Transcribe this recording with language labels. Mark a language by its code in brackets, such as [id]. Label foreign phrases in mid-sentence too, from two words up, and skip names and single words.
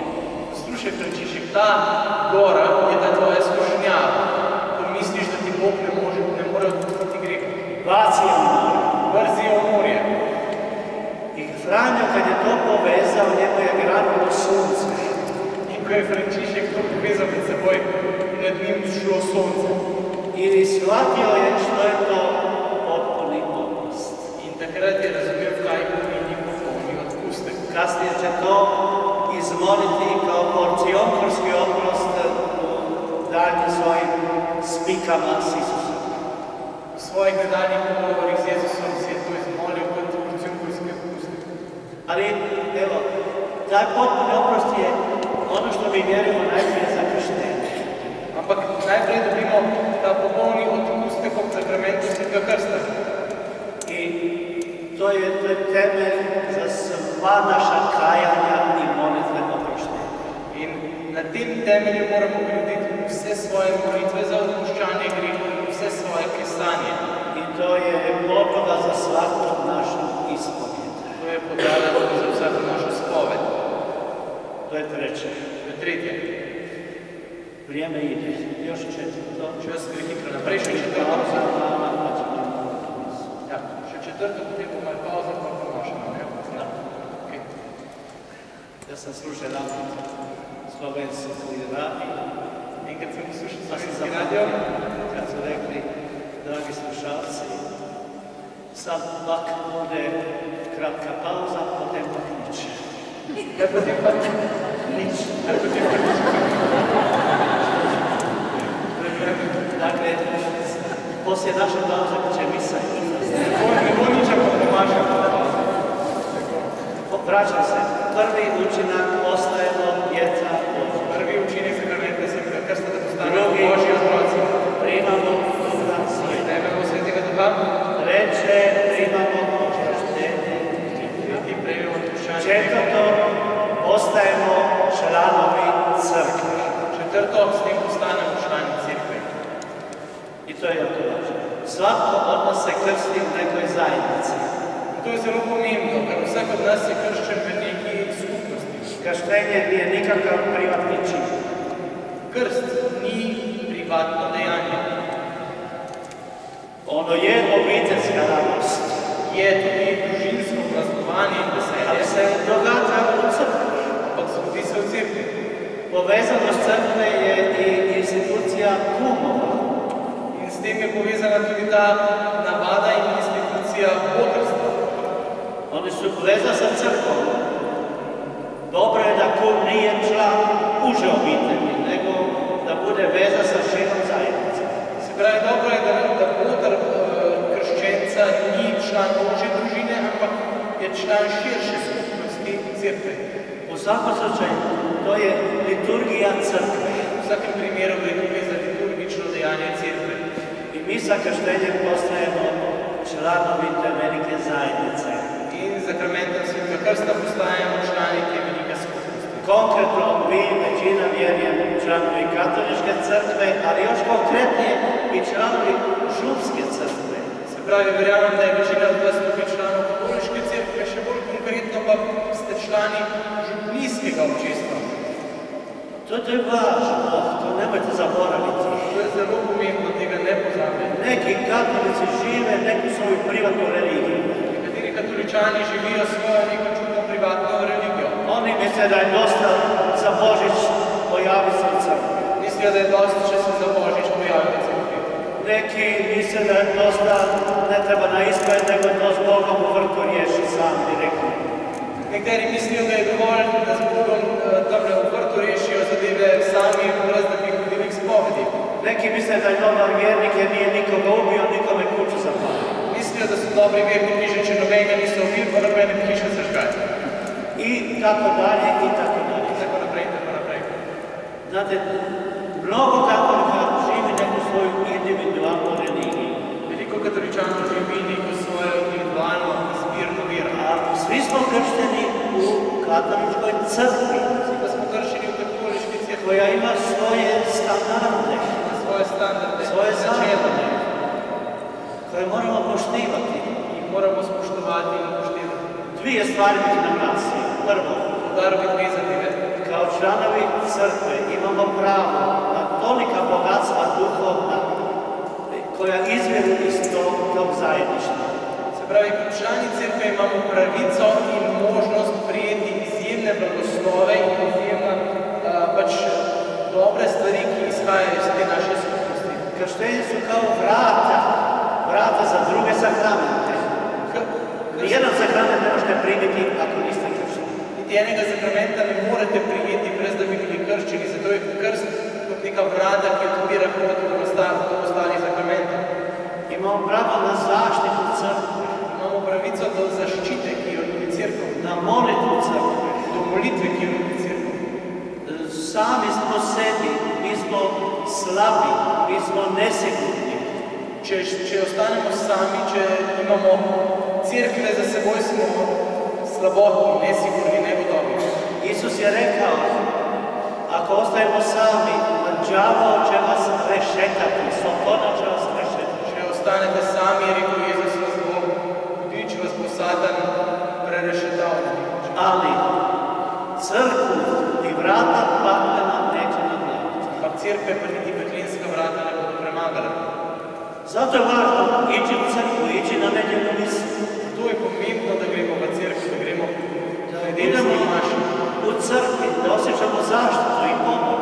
[sl] Slušaj, Frančišek, ta gora je ta tvoja skušnjava, ko misliš, da ti Bog ne more odpustiti greh. [hr] Baci je u more. [sl] Vrzi je u morje. [hr] I Franjo, kad je to povezao, njemu je granulo sunce. [sl] In ko je Frančišek to povezal med seboj, nad njim šlo sonce. [hr] Ili shvatio je što je to potpuni oprost. [sl] In takrat je razumel, kaj pomeni popolni odpustek. [hr] Kasnije će to izmoliti kao porcionkorski oprost u daljnjim svojim spikama s Isusom. [sl] V svojih nadaljnjih pogovorih z Jezusom si je to izmolil kot porcionkorski odpustek. [hr] Ali, evo, taj potpuni oprost je ono što mi vjerujemo najprije za krštenje. [sl] Ampak najprej dobimo ta popolni odpustek ob sakramentu Svetega Krsta. [hr] I to je temelj za sva naša kajanja i molitve oproštenja. [sl] In na tem temelju moramo graditi vse svoje molitve za odpuščanje grehov, vse svoje kesanje. [hr] I to je podloga za svaku našu ispovjed. [sl] To je podlaga tudi za vsako našo spoved. [hr] To je treće. [sl] To je tretje. [hr] Vrijeme ide. Još četvrto. [sl] Čas gre hitro naprej, še četvrto. Ja. četrto, potem bo malo pauza, pa pomašamo, ne? [hr] Da. Okay. Ja sam slušao jedan slovenski radio. [sl] Enkrat sem poslušal [hr] Pa sam [sl] slovenski radio. [hr] kad su rekli, [sl] dragi slušalci, [hr] sad pak bude kratka pauza, [sl] potem pak nič. Kaj potem pa Nič. Kaj potem pa nič? [hr] Dakle, poslije naše pauze će misa. [sl] Ne bo nič, ako pomašamo. [hr] Vraćam se. Prvi učinak ostajemo djeca Božja. [sl] Prvi učinek sakramenta Svetega Krsta, da postanemo [hr] Drugi [sl] Božji otroci. [hr] primamo Duha Svetoga. [sl] Prejmemo Svetega Duha. [hr] Treće primamo oproštenje. [sl] I prejmemo odpuščanje. [hr] Četvrto postajemo članovi crkve. [sl] Četrto, s tem postanemo člani crkve. [hr] I to je jako važno. Svatko od nas se krsti u nekoj zajednici. [sl] To je zelo pomembno, ker vsak od nas je krščen v neki skupnosti. [hr] Krštenje nije nikakav privatni čin. [sl] Krst ni privatno dejanje. [hr] Ono je obiteljska radost, [sl] Je tudi družinsko praznovanje in [hr] ali [sl] veselje, [hr] se događa u crkvi. [sl] ampak zgodi se v cerkvi. [hr] Povezanost crkve je i institucija kumova. [sl] In s tem je povezana tudi ta navada in institucija botrstva. [hr] Oni su veza sa crkvom. Dobro je da kum nije član uže obitelji, nego da bude veza sa širom zajednice. [sl] Se pravi, dobro je, da botr krščenca ni član ožje družine, ampak je član širše skupnosti cerkve. [hr] U svakom slučaju, to je liturgija crkve. [sl] V vsakem primeru gre tukaj za liturgično dejanje cerkve. [hr] I mi sa krštenjem postajemo članovi te velike zajednice. [sl] In z sakramentom Svetega Krsta postajamo člani te velike skupnosti. [hr] Konkretno, vi, većina, vjerujem, članovi katoličke crkve, ali još konkretnije i članovi župske crkve. [sl] Se pravi, verjamem, da je večina od vas tukaj članov katoliške cerkve, še bolj konkretno pa ste člani župnijskega občestva. [hr] To je važno, to nemojte zaboraviti. [sl] To je zelo pomembno, tega ne pozabite. [hr] Neki katolici žive neku svoju privatnu religiju. [sl] Nekateri katoličani živijo svojo neko čudno privatno religijo. [hr] Oni misle da je dosta za Božić pojaviti se u crkvi. [sl] Mislijo, da je dosta, če se za Božić pojavi v cerkvi. [hr] Neki misle da je dosta, ne treba na ispred, nego to s Bogom u vrtu riješi sam direktno. [sl] Nekateri mislijo, da je dovolj, da z Bogom tamle v vrtu rešijo zadeve sami, brez da bi hodili k spovedi. [hr] Neki misle da je dobar vjernik jer nije nikoga ubio, nikome kuću zapalio. [sl] Mislijo, da su dobri vjerniki, že če nobenega niso ubili, pa nobene hiše zažgali. [hr] I tako dalje, i tako dalje. [sl] In tako naprej, in tako naprej. [hr] Znate, mnogo katolika živi neku svoju individualnu religiju. [sl] Veliko katoličanov živi neko svojo individualno izbirno vero. [hr] A svi smo kršteni u katoličkoj crkvi, [sl] Vsi pa smo kršeni v katoliški cerkvi, [hr] koja ima svoje standarde, [sl] ima svoje standarde, [hr] svoje načela, zakone, koje moramo poštivati. [sl] ki jih moramo spoštovati in upoštevati. [hr] Dvije stvari bih naglasio. Prvo, [sl] Poudaril bi dve zadeve. [hr] kao članovi crkve imamo pravo na tolika bogatstva duhovna koja izviru iz tog zajedništva. [sl] Se pravi, kot člani cerkve imamo pravico in možnost prijeti izjemne blagoslove in izjemne pač dobre stvari, ki izhajajo iz te naše skupnosti. [hr] Krštenje su kao vrata za druge sakramente. Nijedan sakrament ne možete primiti ako niste kršteni. [sl] Niti enega sakramenta ne morete prijeti, brez da bi bili krščeni, zato je krst kot neka vrata, ki odpira pot do ostalih sakramentov. [hr] Imamo pravo na zaštitu crkve, [sl] Imamo pravico do zaščite, ki jo nudi cerkev, [hr] na molitvu crkve. [sl] do molitve, ki jo nudi cerkev. [hr] Sami smo sebi, mi smo slabi, mi smo nesigurni. [sl] Če ostanemo sami, če imamo cerkve za seboj, smo slabotni, nesigurni, negotovi. [hr] Isus je rekao, ako ostajemo sami, đavo će vas rešetati, Sotona će vas rešetati. [sl] Če ostanete sami, je rekel Jezus, vas bo hudič, vas bo Satan prerešetal. [hr] Ali crkvu i vrata paklena neće naglaviti. [sl] Ampak cerkve pa niti peklinska vrata ne bodo premagala. [hr] Zato je važno ići u crkvu, ići na nedjeljnu misu. [sl] To je pomembno, da gremo v cerkev, da gremo [hr] Da idemo u crkvi, da osjećamo zaštitu i pomoć.